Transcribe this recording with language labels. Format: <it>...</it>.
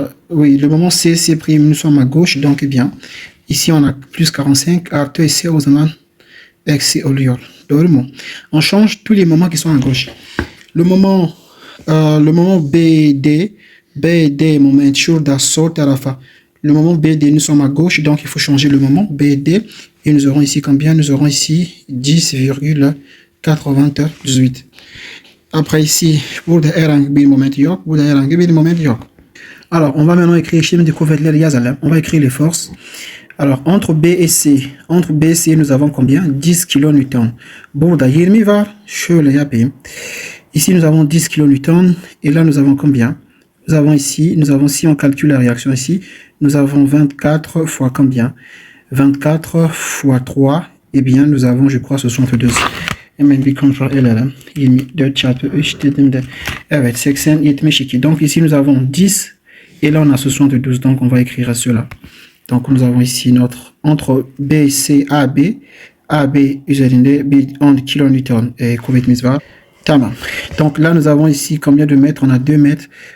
<fr>Oui, le moment CC prime nous sommes à gauche. Donc eh bien, ici on a plus 45.</fr> <tr>Artı ise o zaman eksi oluyor. Doğru mu?</tr> <fr>On change tous les moments qui sont à gauche. Le moment BD</fr> <tr>moment şurada sol tarafa.</tr> <fr>Le moment BD, nous sommes à gauche, donc il faut changer le moment BD. Et nous aurons ici combien? Nous aurons ici 10,98. Après ici,</fr> <tr>burada herhangi bir moment yok. Burada herhangi bir moment yok.</tr> <fr>Alors, on va maintenant écrire</fr> <tr>şimdi kuvvetleri yazalım.</tr> <fr>On va écrire les forces. Alors, entre B et C, nous avons combien?</fr> <tr>10 kN. Burada 20 var. Şöyle yapayım.</tr> <fr>Ici, nous avons 10 kN. Et là, nous avons combien? Nous avons, si on calcule la réaction ici, nous avons 24 fois combien? 24 fois 3, eh bien, nous avons, je crois, 62.</fr> <tr>Hemen bir kontrol edelim. 24 çarpı 3 dediğimde. Evet, 80, 72.</tr> <fr>Donc ici, nous avons 10. Et là, on a 72. Donc, on va écrire cela. Donc, nous avons ici notre, entre B, C, AB.</fr> <tr>AB üzerinde bir 10 kilonewton kuvvetimiz var. Tamam.</tr> <fr>Donc là, nous avons ici combien de mètres? On a 2 mètres.</fr>